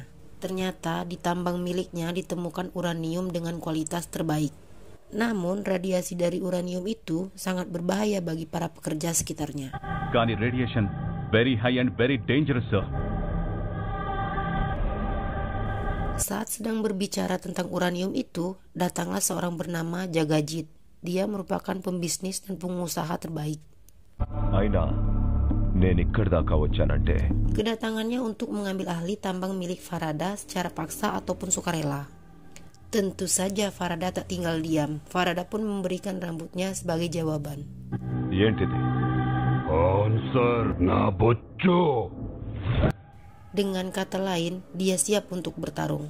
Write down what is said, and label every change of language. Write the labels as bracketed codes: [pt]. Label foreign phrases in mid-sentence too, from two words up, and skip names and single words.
[id] Ternyata di tambang miliknya ditemukan uranium dengan kualitas terbaik. Namun radiasi dari uranium itu sangat berbahaya bagi para pekerja sekitarnya. [en] Kani radiation very high and very dangerous, sir. [id] Saat sedang berbicara tentang uranium itu, datanglah seorang bernama Jagajit. Dia merupakan pembisnis dan pengusaha terbaik. [te] Aina, నేను ఇక్కడి దాకా వచ్చానంటే [id] Kedatangannya untuk mengambil ahli tambang milik Farada secara paksa ataupun sukarela. Tentu saja Farada tak tinggal diam. Farada pun memberikan rambutnya sebagai jawaban. [te] ఏంటిది? ఆన్సర్ నా బొచ్చు. [id] Dengan kata lain, dia siap untuk bertarung.